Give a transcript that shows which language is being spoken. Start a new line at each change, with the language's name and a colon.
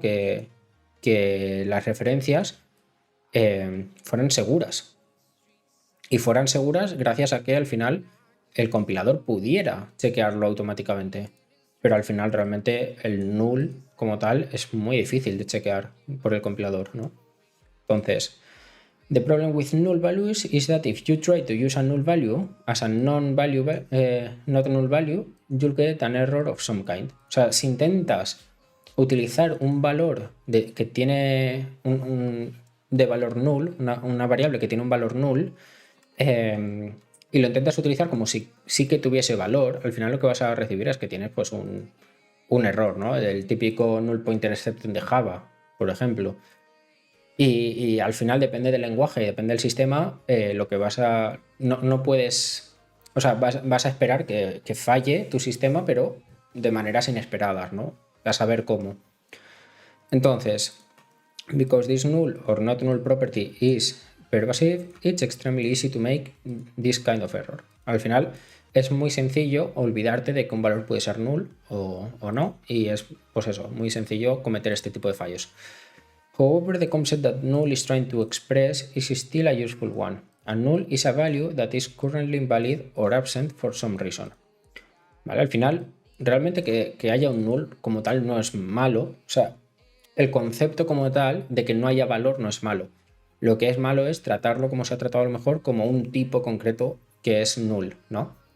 Spanish: que las referencias fueran seguras. Y fueran seguras gracias a que al final el compilador pudiera chequearlo automáticamente. Pero al final realmente el null como tal es muy difícil de chequear por el compilador, ¿no?
English: Entonces, the problem with null values is that if you try to use a null value as a non-value, not null value, you'll get an error of some kind.
Spanish: O sea, si intentas utilizar un valor que tiene de valor null, una variable que tiene un valor null, y lo intentas utilizar como si sí que tuviese valor, al final lo que vas a recibir es que tienes pues un error, ¿no? El típico null pointer exception de Java, por ejemplo. Y al final depende del lenguaje, depende del sistema, lo que vas a... No puedes... O sea, vas a esperar que falle tu sistema, pero de maneras inesperadas, ¿no? A saber cómo.
English: Entonces, because this null or not null property is pervasive, it's extremely easy to make this kind of error.
Spanish: Al final es muy sencillo olvidarte de que un valor puede ser null o no, y es pues eso, muy sencillo cometer este tipo de fallos.
English: However, the concept that null is trying to express is still a useful one. A null is a value that is currently invalid or absent for some reason.
Spanish: ¿Vale? Al final, realmente que haya un null como tal no es malo. O sea, el concepto como tal de que no haya valor no es malo. Lo que es malo es tratarlo como se ha tratado a lo mejor como un tipo concreto que es null, ¿no?